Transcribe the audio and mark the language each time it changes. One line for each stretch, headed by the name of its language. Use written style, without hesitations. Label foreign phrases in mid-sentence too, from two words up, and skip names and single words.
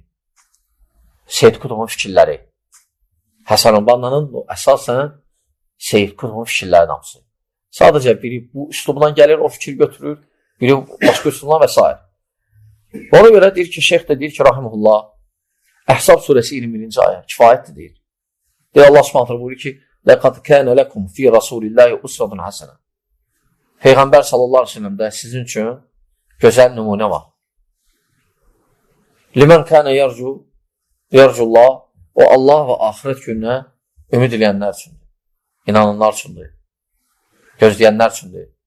Azerbaijani: Seyyid Qutbun fikirləri. Həsən Bannanın əsasən Seyyid Qutbun fikirləri hamısı. Sadəcə biri bu üslubdan gəlir, o fikir götürür, biri başqa üslubdan və s. Ona görə deyir ki, şeyx də deyir ki, rahimehullah, Əhzab surəsi 21-ci ayə kifayətdir deyir. Deyir
Arabic: الله سبحانه
Azerbaijani: buyurur ki,
Arabic: "لقد كان لكم في رسول الله أسوة حسنة."
Azerbaijani: Peyğəmbər
Arabic: صلى الله عليه وسلم
Azerbaijani: sizin üçün gözəl nümunə var.
Arabic: لمن كان يرجو الله,
Azerbaijani: o Allah və axirət gününə ümid edənlər üçündür. İnananlar üçündür. Gözləyənlər üçündür.